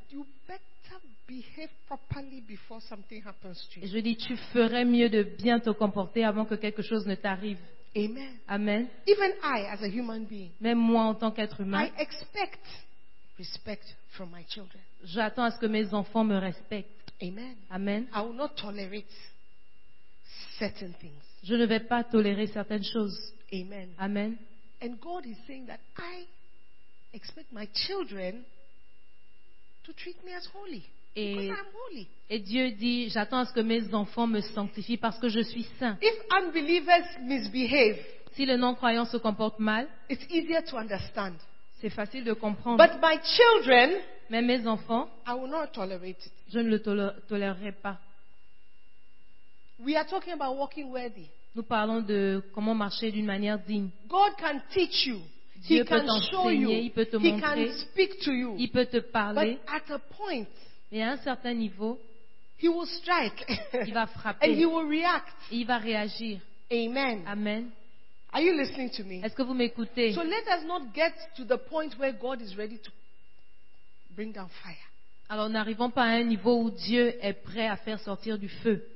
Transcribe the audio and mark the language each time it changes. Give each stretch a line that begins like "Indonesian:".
English: You better behave properly before something happens to you.
French: Je dis, tu ferais mieux de bien te comporter avant que quelque chose ne t'arrive.
English: Amen.
French: Amen.
English: Even I, as a human being,
French: même moi en tant qu'être humain,
English: I expect respect from my children.
French: J'attends à ce que mes enfants me respectent.
English: Amen.
French: Amen.
English: I will not tolerate certain things.
French: Je ne vais pas tolérer certaines choses.
English: Amen.
French: Amen.
English: And God is saying that I expect my children to treat me as holy.
French: Et Dieu dit, j'attends à ce que mes enfants me sanctifient parce que je suis saint.
English: If unbelievers misbehave,
French: si les non-croyants se comportent mal,
English: it's easier to understand.
French: C'est facile de comprendre.
English: But my children,
French: mais mes enfants,
English: I will not tolerate it.
French: Je ne le tolérerai pas.
English: We are talking about walking worthy.
French: Nous parlons de comment marcher d'une manière digne.
English: God can teach you.
French: Dieu
English: he
French: peut
English: can
French: t'enseigner,
English: show you.
French: Il peut te
English: he
French: montrer.
English: Can speak to you.
French: Il peut te parler.
English: But at a point,
French: et à un certain niveau,
English: he will strike.
French: Il va frapper.
English: And he will react.
French: Et il va réagir.
English: Amen.
French: Amen.
English: Are you listening to me?
French: Est-ce que vous m'écoutez?
English: So let us not get to the point where God is ready to bring down fire.
French: Alors n'arrivons pas à un niveau où Dieu est prêt à faire sortir du feu.